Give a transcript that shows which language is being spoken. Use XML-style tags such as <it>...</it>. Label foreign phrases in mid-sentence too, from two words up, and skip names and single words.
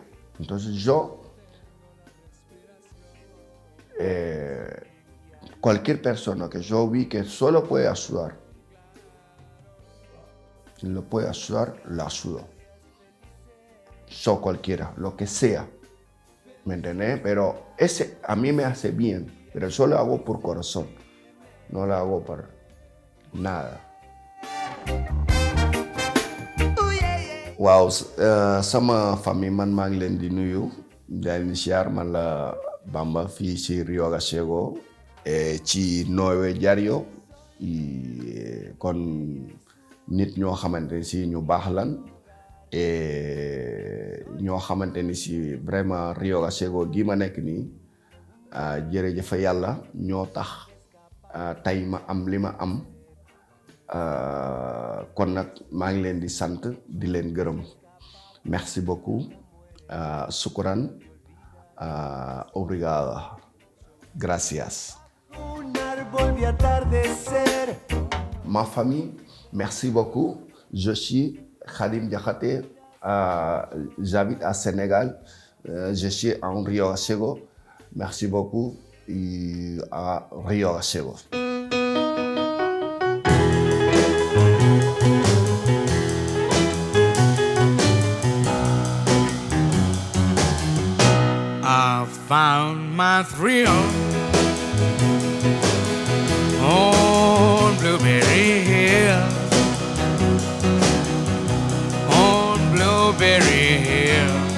<es>Entonces yo, cualquier persona que yo vi que solo puede ayudar, lo puede ayudar, lo ayudo. Yo cualquiera, lo que sea, ¿me entendés? Pero ese a mí me hace bien, pero yo lo hago por corazón, no lo hago por nada.</es> <wo>Waaw, sama famille man maa ngi leen di nuyu di leen siyaar man la Bamba fii ci Rio Gachego ci Nowe Diario kon nit ñoo xamante ni si ñu baax lan ñoo xamante ni si vraiment Rio Gachego gi ma nekk nii jërëjëf yàlla ñoo tax tey ma am li ma am. kon nag maa ngi leen di sant di leen gërëm</wo> <fr>merci beaucoup</fr> <wo>shukran obrigado gracias.</wo> <fr>Ma famille, merci beaucoup. Je suis Khadim Diakhaté, j'habite à Sénégal, je suis en Rio Gachego. Merci beaucoup à Rio Gachego.</fr> <en>I found my thrill on Blueberry Hill, on Blueberry Hill.</en>